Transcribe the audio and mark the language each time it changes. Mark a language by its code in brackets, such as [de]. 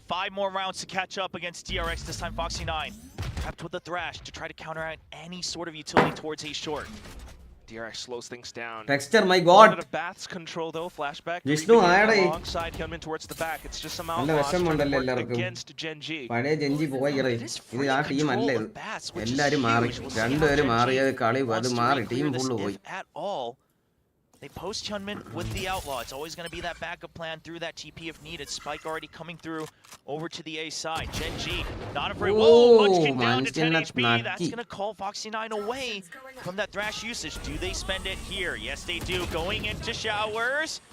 [en] 5 more rounds to catch up against DRX. This time Foxy9 trapped with the Thrash to try to counteract any sort of utility towards A short. DRX slows things down. Texture, my god. A Bath's control though. Flashback. Alongside Hyunmin towards the back. It's just some outlaws against Gen.G. [ml] പഴയ Gen.G പോയി ഇത് ആ team അല്ല ഇത്. എല്ലാരും മാറി. രണ്ടുപേരും മാറിയത് കളി അത് മാറി ടീം ഫുള്ള് പോയി. [en] They post Hyunmin with the Outlaw. It's always going to be that backup plan through that TP if needed. Spike already coming through over to the A side. Gen.G not afraid. Whoa, Munchkin down to 10 HP. That's going to call Foxy9 away from that Thrash usage. Do they spend it here? Yes, they do. Going into showers.